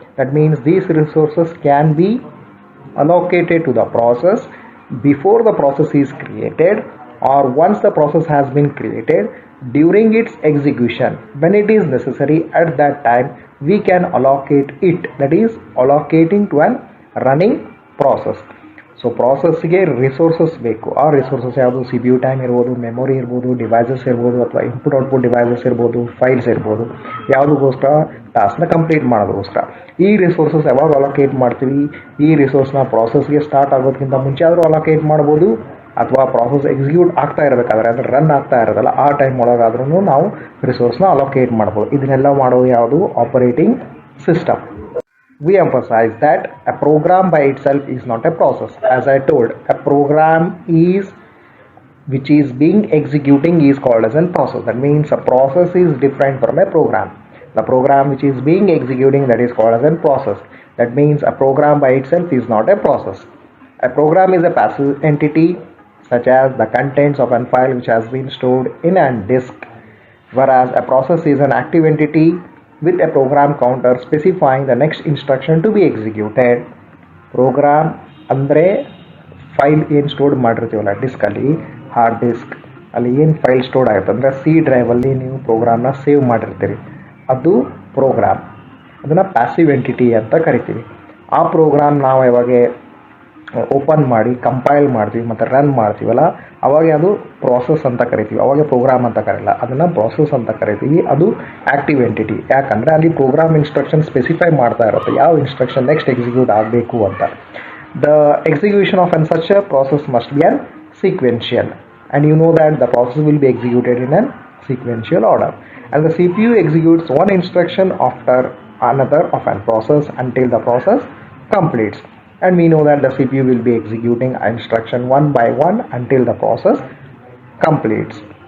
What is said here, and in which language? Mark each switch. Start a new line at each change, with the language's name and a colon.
English: That means these resources can be allocated to the process before the process is created or once the process has been created during its execution. When it is necessary at that time, we can allocate it, that is allocating to an running process.
Kannada: So ಪ್ರಾಸೆಸ್ಗೆ resources ಬೇಕು. ಆ resources ಯಾವುದು, C P U time ಇರ್ಬೋದು, memory ಇರ್ಬೋದು, devices ಇರ್ಬೋದು ಅಥವಾ input output devices ಇರ್ಬೋದು, files ಇರ್ಬೋದು. ಯಾವುದಕ್ಕೋಸ್ಕರ, ಟಾಸ್ಕ್ನ complete ಮಾಡೋದಕ್ಕೋಸ್ಕರ. ಈ ರಿಸೋರ್ಸಸ್ ಯಾವಾಗ ಅಲೋಕೇಟ್ ಮಾಡ್ತೀವಿ, ಈ ರಿಸೋರ್ಸ್ನ ಪ್ರಾಸೆಸ್ಗೆ ಸ್ಟಾರ್ಟ್ ಆಗೋದಕ್ಕಿಂತ ಮುಂಚೆ ಆದರೂ ಅಲೋಕೇಟ್ ಮಾಡ್ಬೋದು ಅಥವಾ ಪ್ರಾಸೆಸ್ ಎಕ್ಸಿಕ್ಯೂಟ್ ಆಗ್ತಾ ಇರಬೇಕಾದ್ರೆ ಅಂದರೆ ರನ್ ಆಗ್ತಾ ಇರೋದಲ್ಲ ಆ ಟೈಮ್ ಒಳಗಾದ್ರೂ ನಾವು ರಿಸೋರ್ಸ್ನ ಅಲೋಕೇಟ್ ಮಾಡ್ಬೋದು. ಇದನ್ನೆಲ್ಲ ಮಾಡೋದು ಯಾವುದು, operating system.
English: We emphasize that a program by itself is not a process. As I told, a program which is being executing is called as a process. That means a process is different from a program. The program which is being executing, that is called as a process. That means a program by itself is not a process. A program is a passive entity, such as the contents of a file which has been stored in a disk, whereas a process is an active entity with a program counter specifying the next instruction to be executed.
Kannada: Program ಅಂದರೆ file ಏನು store ಮಾಡಿರ್ತೀವಲ್ಲ ಡಿಸ್ಕಲ್ಲಿ, hard disk ಅಲ್ಲಿ ಏನು file store ಆಗುತ್ತೆ ಅಂದರೆ C ಡ್ರೈವಲ್ಲಿ ನೀವು ಪ್ರೋಗ್ರಾಮ್ನ save ಮಾಡಿರ್ತೀರಿ, ಅದು program. ಅದನ್ನು ಪ್ಯಾಸಿವ್ ಎಂಟಿಟಿ ಅಂತ ಕರಿತೀವಿ. ಆ ಪ್ರೋಗ್ರಾಮ್ ನಾವು ಯಾವಾಗ ಓಪನ್ ಮಾಡಿ ಕಂಪೈಲ್ ಮಾಡ್ತೀವಿ ಮತ್ತು ರನ್ ಮಾಡ್ತೀವಲ್ಲ, ಅವಾಗ ಅದು ಪ್ರಾಸೆಸ್ ಅಂತ ಕರಿತೀವಿ. ಅವಾಗ ಪ್ರೋಗ್ರಾಮ್ ಅಂತ ಕರೆಯಲ್ಲ, ಅದನ್ನು ಪ್ರಾಸೆಸ್ ಅಂತ ಕರಿತೀವಿ. ಅದು ಆ್ಯಕ್ಟಿವ್ ಎಂಟಿಟಿ. ಯಾಕಂದರೆ ಅಲ್ಲಿ ಪ್ರೋಗ್ರಾಮ್ ಇನ್ಸ್ಟ್ರಕ್ಷನ್ ಸ್ಪೆಸಿಫೈ ಮಾಡ್ತಾ ಇರುತ್ತೆ ಯಾವ ಇನ್ಸ್ಟ್ರಕ್ಷನ್ ನೆಕ್ಸ್ಟ್ ಎಕ್ಸಿಕ್ಯೂಟ್ ಆಗಬೇಕು ಅಂತ.
English: The execution of such a process must be an sequential, and you know that the process will be executed in a sequential order, and the CPU executes one instruction after another of a process until the process completes, and we know that the CPU will be executing instruction one by one until the process completes.